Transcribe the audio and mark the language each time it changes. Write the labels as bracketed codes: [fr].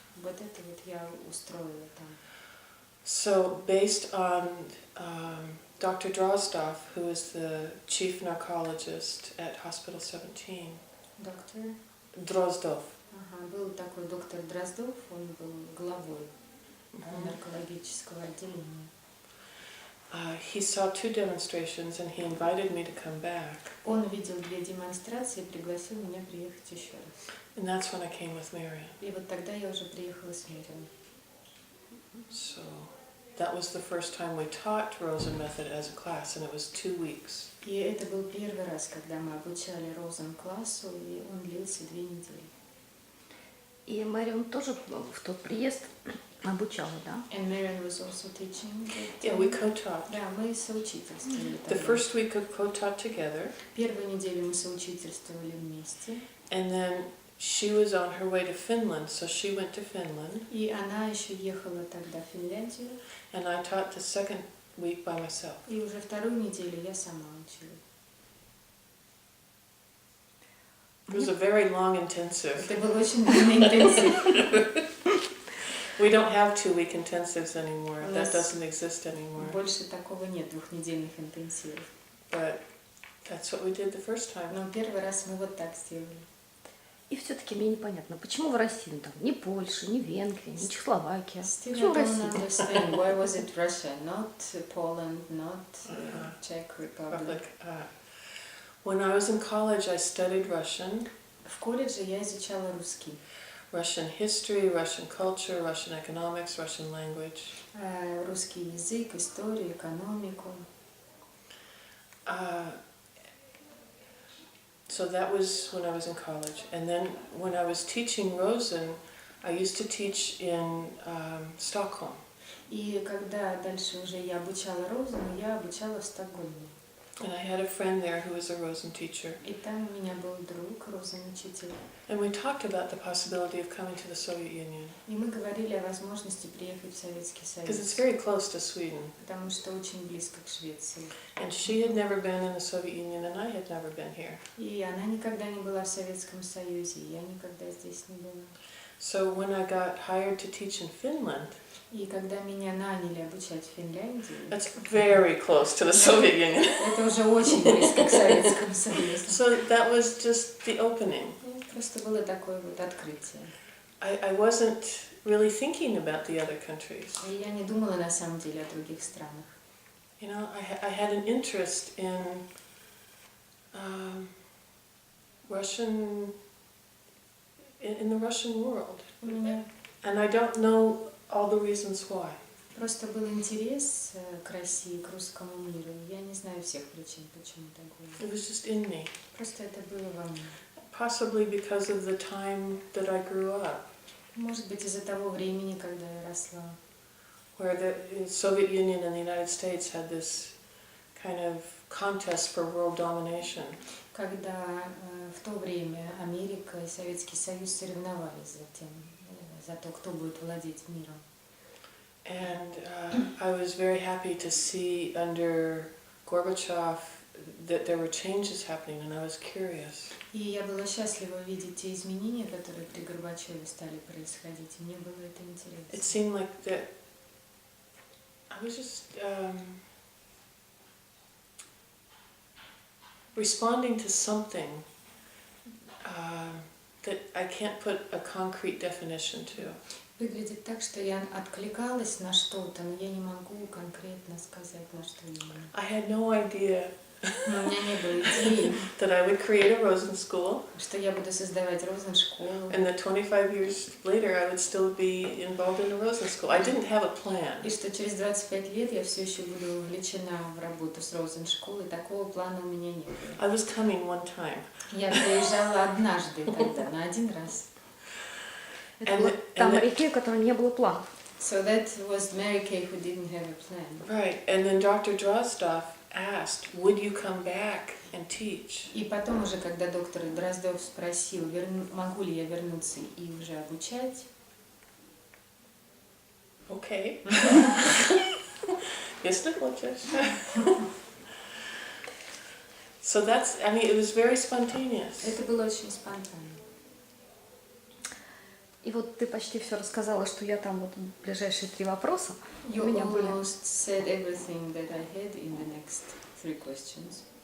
[ru] Вот это вот я устроила там. [en] So based on Dr. Drozdov, who is the chief narcologist at Hospital 17. [ru] Доктор? [en] Drozdov. [ru] Был такой доктор Дроздов, он был главой наркологического отделения. [en] He saw 2 demonstrations and he invited me to come back. [ru] Он видел 2 демонстрации и пригласил меня приехать еще раз. [en] And that's when I came with Mary. [ru] И вот тогда я уже приехала с Мэрием. [en] So that was the first time we taught Rozen-метод as a class, and it was 2 weeks. [ru] И это был первый раз, когда мы обучали Розен-классу, и он длился 2 недели. И Мэриан тоже в тот приезд обучала, да? [en] And Marian was also teaching. Yeah, we co-taught. [ru] Да, мы соучительствовали. [en] The first week we co-taught together. [ru] Первую неделю мы соучительствовали вместе. [en] And then she was on her way to Finland, so she went to Finland. [ru] И она еще ехала тогда в Финляндию. [en] And I taught the second week by myself. [ru] И уже вторую неделю я сама учила. [en] It was a very long intensive. [ru] Это был очень длинный интенсив. [en] We don't have 2-week intensives anymore. That doesn't exist anymore. [ru] Больше такого нет, двухнедельных интенсивов. [en] But that's what we did the first time. [ru] Но первый раз мы вот так сделали. И все-таки мне непонятно, почему в России, там, ни Польша, ни Венгрия, ни Чехословакия. [en] Still [ru] Почему в [en] I don't [ru] России? [en] understand why was it Russia, not Poland, not Czech Republic. When I was in college, I studied Russian. [ru] В колледже я изучала русский. [en] Russian history, Russian culture, Russian economics, Russian language. [ru] Русский язык, историю, экономику. [en] So that was when I was in college. And then when I was teaching Rosen, I used to teach in Stockholm. [ru] И когда дальше уже я обучала Розену, я обучала в Стокгольме. [en] And I had a friend there who was a Rosen teacher. [ru] И там у меня был друг, Розен-учитель. [en] And we talked about the possibility of coming to the Soviet Union. [ru] И мы говорили о возможности приехать в Советский [en] Because it's [ru] Союз, [en] very close to Sweden. [ru] потому что очень близко к Швеции. [en] And she had never been in the Soviet Union and I had never been here. [ru] И она никогда не была в Советском Союзе, и я никогда здесь не была. [en] So when I got hired to teach in Finland, [ru] И когда меня наняли обучать в Финляндии, [en] that's very close to the Soviet Union. [ru] это уже очень близко к Советскому Союзу. [en] So that was just the opening. [ru] Просто было такое вот открытие. [en] I wasn't really thinking about the other countries. [ru] И я не думала на самом деле о других странах. [en] You know, I had an interest in Russian, in the Russian world. [ru] У меня [en] And I don't know all the reasons why. [ru] просто был интерес к России, к русскому миру. Я не знаю всех причин, почему так было. [en] It was just in me. [ru] Просто это было во мне. [en] Possibly because of the time that I grew up, [ru] Может быть, из-за того времени, когда я росла. [en] where the Soviet Union and the United States had this kind of contest for world domination. [ru] Когда в то время Америка и Советский Союз соревновались за то, кто будет владеть миром. [en] And I was very happy to see under Gorbachev that there were changes happening, and I was curious. [ru] И я была счастлива видеть те изменения, которые при Горбачеве стали происходить, и мне было это [en] It [ru] интересно. [en] seemed like that I was just responding to something that I can't put a concrete definition to. [ru] Выглядит так, что я откликалась на что-то, но я не могу конкретно сказать, на что именно. [en] I had no idea [ru] Но у меня не было идеи, [en] that I would create a Rosen school, [ru] что я буду создавать Розен-школу, [en] and that 25 years later I would still be involved in a Rosen school. I didn't have a plan. [ru] и что через 25 лет я все еще буду вовлечена в работу с Розен-школой. Такого плана у меня не было. [en] I was coming one time. [ru] Я приезжала однажды тогда, на один раз. Это была та Мэри Кей, у которой не было планов. [en] So that was Meri Kei who didn't have a plan. Right, and then Dr. Drozdov asked, would you come back and teach? [ru] И потом уже, когда доктор Дроздов спросил, могу ли я вернуться и уже обучать, [en] Okay. [ru] Если хочешь. [en] So that's, I mean, it was very spontaneous. [ru] это было очень спонтанно. И вот ты почти все рассказала, что я там вот ближайшие 3 вопроса у [en] You [ru] меня были. [en] almost said everything that I had in the next 3 questions.